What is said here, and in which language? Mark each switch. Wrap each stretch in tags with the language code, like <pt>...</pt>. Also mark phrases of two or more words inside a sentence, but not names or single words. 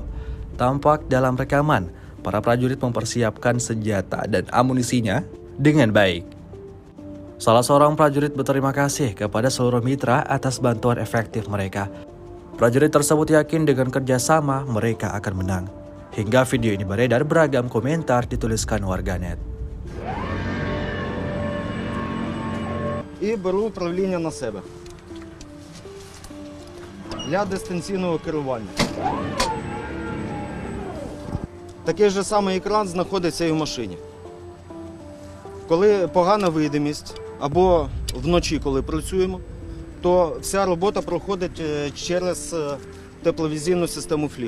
<id>Tampak dalam rekaman, para prajurit mempersiapkan senjata dan amunisinya dengan baik. Salah seorang prajurit berterima kasih kepada seluruh mitra atas bantuan efektif mereka. Prajurit tersebut yakin dengan kerjasama mereka akan menang. Hingga video ini beredar, beragam komentar dituliskan warganet.</id> <uk>І беру управління на себе для дистанційного керування. Такий же самий екран знаходиться і в машині. Коли погана видимість або вночі, коли працюємо, то вся робота проходить через тепловізійну систему FLIR.</uk>